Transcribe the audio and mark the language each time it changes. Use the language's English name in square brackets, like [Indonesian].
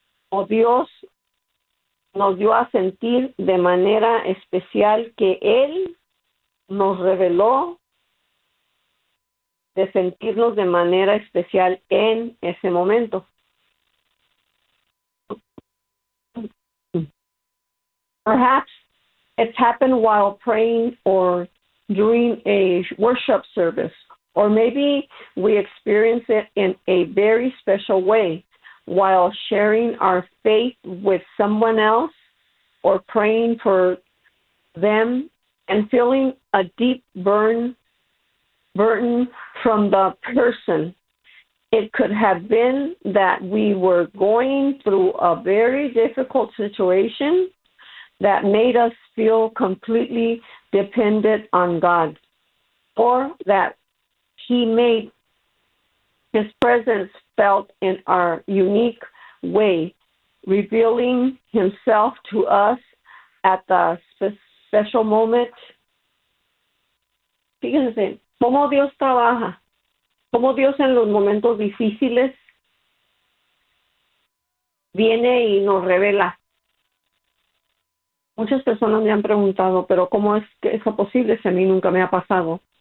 [Spanish] O Dios nos dio a sentir de manera especial que Él nos reveló de sentirnos de manera especial en ese momento. [English] Perhaps it's happened while praying or during a worship service. Or maybe we experience it in a very special way while sharing our faith with someone else or praying for them and feeling a deep burden from the person. It could have been that we were going through a very difficult situation that made us feel completely dependent on God, or that He made His presence felt in our unique way, revealing Himself to us at the special moment. [Spanish] Fíjense, ¿cómo Dios trabaja? ¿Cómo Dios en los momentos difíciles viene y nos revela? Muchas personas me han preguntado, ¿pero cómo es que eso posible si a mí nunca me ha pasado?